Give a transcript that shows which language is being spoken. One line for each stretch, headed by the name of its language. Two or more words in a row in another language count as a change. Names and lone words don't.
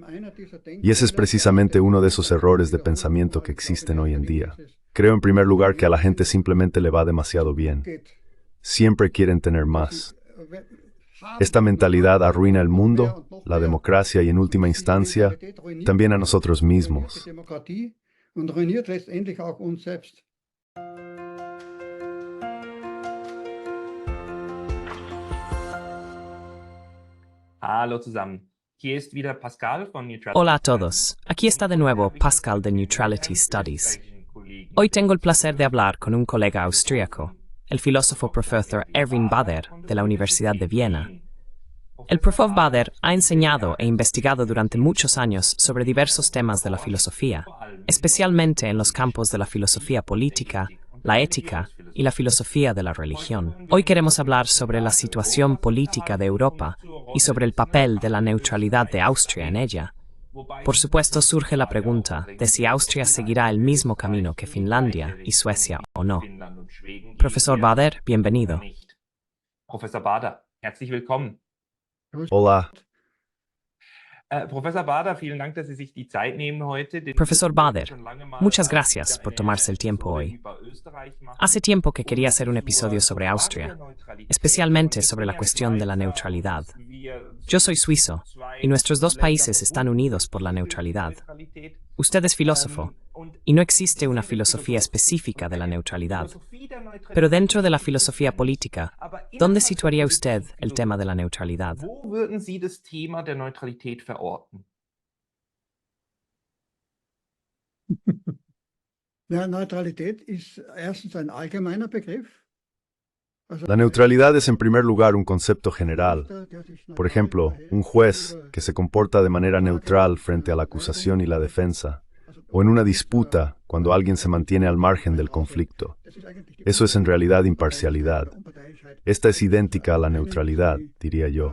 Spanish: Y ese es precisamente uno de esos errores de pensamiento que existen hoy en día. Creo en primer lugar que a la gente simplemente le va demasiado bien. Siempre quieren tener más. Esta mentalidad arruina el mundo, la democracia y en última instancia, también a nosotros mismos.
German: Hallo zusammen. Hier ist wieder Pascal von Neutrality.
Spanish: Hola a todos, aquí está de nuevo Pascal de Neutrality Studies. Hoy tengo el placer de hablar con un colega austríaco, el filósofo profesor Erwin Bader de la Universidad de Viena. El profesor Bader ha enseñado e investigado durante muchos años sobre diversos temas de la filosofía, especialmente en los campos de la filosofía política, la ética y la filosofía de la religión. Hoy queremos hablar sobre la situación política de Europa y sobre el papel de la neutralidad de Austria en ella. Por supuesto, surge la pregunta de si Austria seguirá el mismo camino que Finlandia y Suecia o no. Profesor Bader, bienvenido.
German: Professor Bader, herzlich willkommen.
Spanish: Hola.
German: Professor Bader, vielen Dank, dass Sie sich die Zeit nehmen heute.
Spanish: Profesor Bader, muchas gracias por tomarse el tiempo hoy. Hace tiempo que quería hacer un episodio sobre Austria, especialmente sobre la cuestión de la neutralidad. Yo soy suizo, y nuestros dos países están unidos por la neutralidad. Usted es filósofo, y no existe una filosofía específica de la neutralidad. Pero dentro de la filosofía política, ¿dónde situaría usted el tema de la neutralidad?
German: Wo würden Sie das Thema der Neutralität verorten? Ja, Neutralität ist erstens ein allgemeiner Begriff.
Spanish: La neutralidad es en primer lugar un concepto general. Por ejemplo, un juez que se comporta de manera neutral frente a la acusación y la defensa, o en una disputa cuando alguien se mantiene al margen del conflicto. Eso es en realidad imparcialidad. Esta es idéntica a la neutralidad, diría yo.